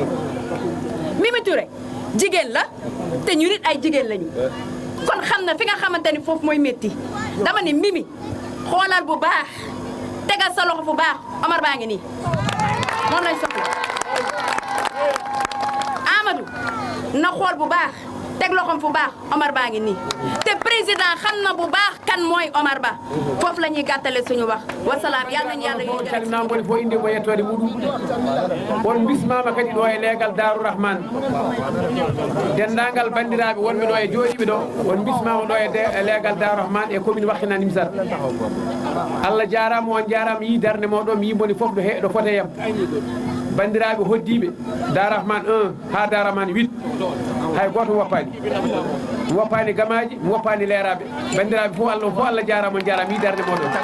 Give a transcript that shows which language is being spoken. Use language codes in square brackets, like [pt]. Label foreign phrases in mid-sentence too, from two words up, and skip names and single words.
[wo] Mimi Touré jigéen la te ñu nit ay jigéen lañu kon xam na fi nga xamante ni foofu mooy métti dama ne Mimi xoolal bu baax tegal sa loxo bu baax Omar baa ngi nii moom lañ soxla Amadou na xool bu baax teg loxoom fu baax Omar baa ngi nii te président xam na bu baax kan mooy Omar Ba foofu la ñuy gàttale suñu wax wasalaam yàlla nañu yàlla [ff] on calminama woni fof inde mo yettode muɗum on bismama kadi ɗo e leegal Darou Rahman dendagal bandiraɓe wonɓe ɗo e jooɗiɓe ɗo on bismama ɗo e leegal Darou Rahman e commune Wakhinane Nimzatt Allah jarama on jarama yi darde moɗon mi yimoni foof ɗo foteyam bandiraɓe hoddiɓe Darou Rahman 1 ha Darou Rahman 8 hay goto woppani gamaji mi woppani leeraɓe bandiraɓe fof Allah jarama on jarama yidarde moɗon